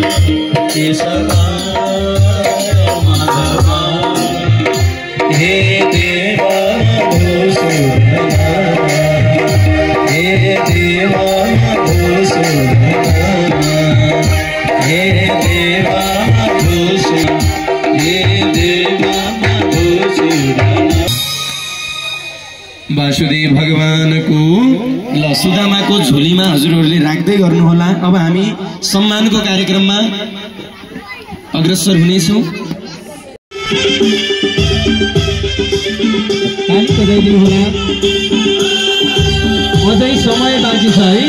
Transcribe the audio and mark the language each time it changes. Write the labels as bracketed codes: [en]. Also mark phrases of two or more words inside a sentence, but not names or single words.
[sa] केशव माधव हे देव मधुसूदन, हे देव मधुसूदन, हे देव मधुसूदन, हे देव मधुसूदन। [ne] वासुदेव भगवानको ल सुदामाको झोलीमा हजुरहरूले राख्दै गर्नुहोला। अब हामी सम्मानको कार्यक्रममा अग्रसर हुनेछौँ। ताली बजाइदिनु होला। अझै समय बाँकी छ है।